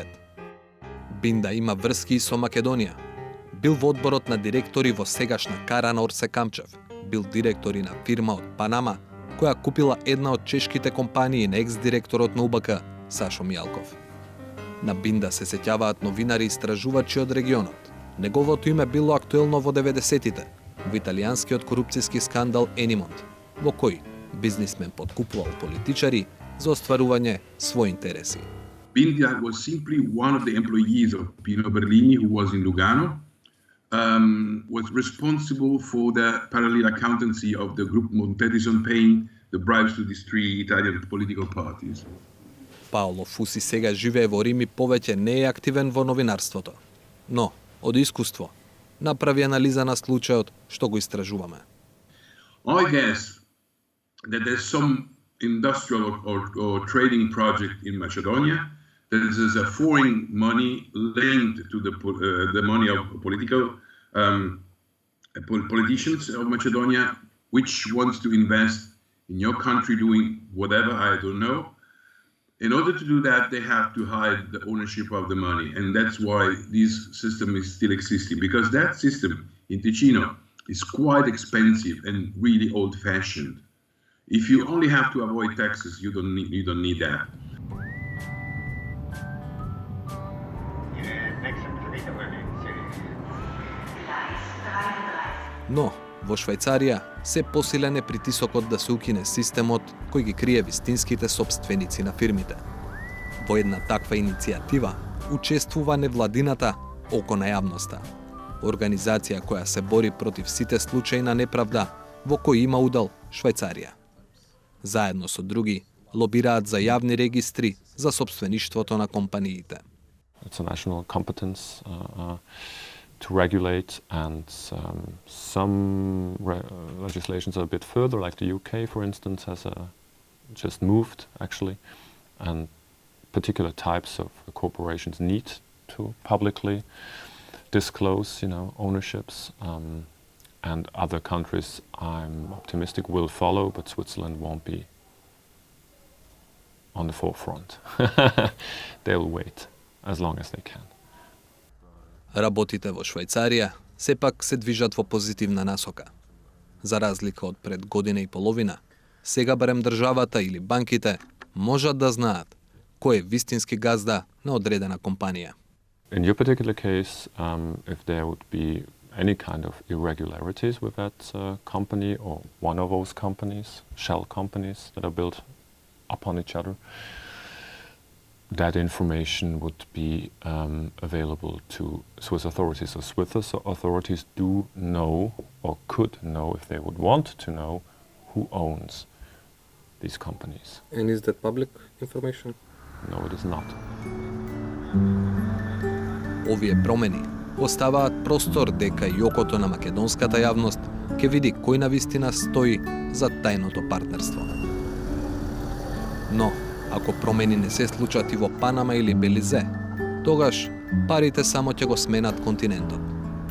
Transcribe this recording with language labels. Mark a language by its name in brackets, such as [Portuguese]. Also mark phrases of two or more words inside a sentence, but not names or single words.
[Macedonian] Бинда има врски и со Македонија. Бил во одборот на директори во сегашна Кара Орсе Камчев, бил директори на фирма од Панама, која купила една од чешките компании на екс-директорот на УБК, Сашо Мијалков. На Бинда се сеќаваат новинари и истражувачи од регионот. Неговото име било актуелно во 90-тите, во италијанскиот корупцијски скандал Енимонт, во кој бизнисмен подкупувал политичари за остварување своји интереси. [English] Binda was simply one of the employees of Pino Berlini, who was in Lugano, was responsible for the parallel accountancy of the group Montedison paying the bribes to these three Italian political parties. [Macedonian] Паоло Фуси сега живее во Рим и повеќе не е активен во новинарството. Но, од искуство, направи анализа на случајот што го истражуваме. [English] I guess that there's some industrial or trading project in Macedonia. There is a foreign money linked to the money of political politicians of Macedonia, which wants to invest in your country doing whatever, I don't know. In order to do that, they have to hide the ownership of the money. And that's why this system is still existing, because that system in Ticino is quite expensive and really old-fashioned. If you only have to avoid taxes, you don't need that. [Macedonian] Но, во Швајцарија, се посилен е притисокот да се укине системот кој ги крие вистинските собственици на фирмите. Во една таква иницијатива учествува невладината Око на јавноста, организација која се бори против сите случаи на неправда во кои има удел Швајцарија. Заедно со други, лобираат за јавни регистри за собствеништвото на компаниите. [English] It's a national competence to regulate, and some legislations are a bit further, like the UK, for instance, has just moved, actually, and particular types of corporations need to publicly disclose, ownerships, and other countries, I'm optimistic, will follow, but Switzerland won't be on the forefront. They'll wait as long as they can. [Macedonian] Работите во Швајцарија сепак се движат во позитивна насока. За разлика од пред година и половина, сега барем државата или банките можат да знаат кој е вистински газда на одредена компанија. [English] In your particular case, if there would be any kind of irregularities with that company or one of those companies, shell companies that are built upon each other, that information would be available to Swiss authorities. So Swiss authorities do know, or could know if they would want to know, who owns these companies. And is that public information? No, it is not. [Macedonian] Овие промени оставаат простор дека и окото на македонската јавност ќе види кој навистина стои за тајното партнерство. Но, ако промени не се случат и во Панама или Белизе, тогаш парите само ќе го сменат континентот.